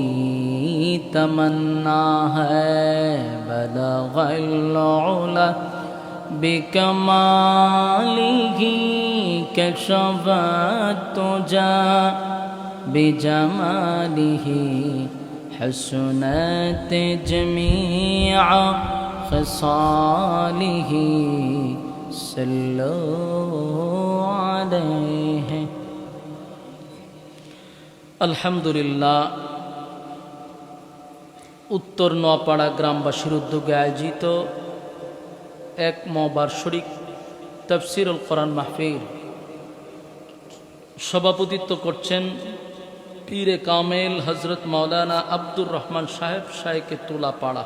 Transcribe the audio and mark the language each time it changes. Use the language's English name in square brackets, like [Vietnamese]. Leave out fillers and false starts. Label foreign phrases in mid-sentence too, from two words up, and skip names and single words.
[Urdu] تمنا ہے [Arabic] بلغ العلا بکمالہ کشف التجی بجمالہ حسنت جمیع خصالہ صلوا علیہ۔ [Bangla] আলহামদুলিল্লাহ, উত্তর নোয়াপাড়া গ্রামবাসীর উদ্যোগে আয়োজিত এক বার্ষিক তাফসীরুল কোরআন মাহফিল সভাপতিত্ব করছেন পীরে কামেল হযরত মাওলানা আব্দুর রহমান সাহেব শায়েখে তুলাপাড়া।